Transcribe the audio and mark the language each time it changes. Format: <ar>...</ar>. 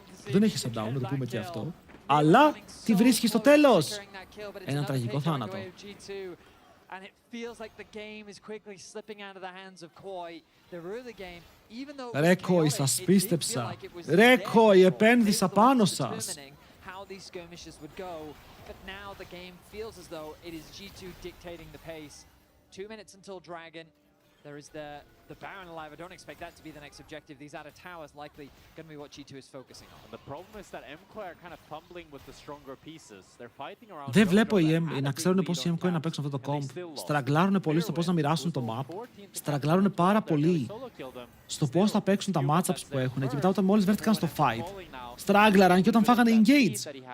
<el>Δεν έχει shutdown, να το πούμε και αυτό. Αλλά τι βρίσκει στο τέλος? Έναν τραγικό θάνατο.</el> <en>And it feels like the game is quickly slipping out of the hands of Koi. The early game, even though</en> <el>Ρε Koi, σας πίστεψα. Ρε Koi, επένδυσα πάνω σας.</el> <en>How these skirmishes would go, but now the game feels as though it is G2 dictating the pace. 2 minutes until Dragon. There is the Baron alive. I don't expect that to be the next objective. These outer towers likely going to be what G2 is focusing on. The problem is that Mkoi are kind of fumbling with the stronger pieces. They're fighting around.</en> <el>Δεν βλέπω να ξέρουν πώς οι Mkoi να παίξουν αυτό το comp. Στραγκλάρουν πολύ στο πώς να μοιράσουν το map. Στραγκλάρουν πάρα πολύ στο πώς θα παίξουν τα matchups που έχουν. Και μετά όταν μόλις βρέθηκαν στο fight, στραγκλάραν και όταν φάγανε engage.</el>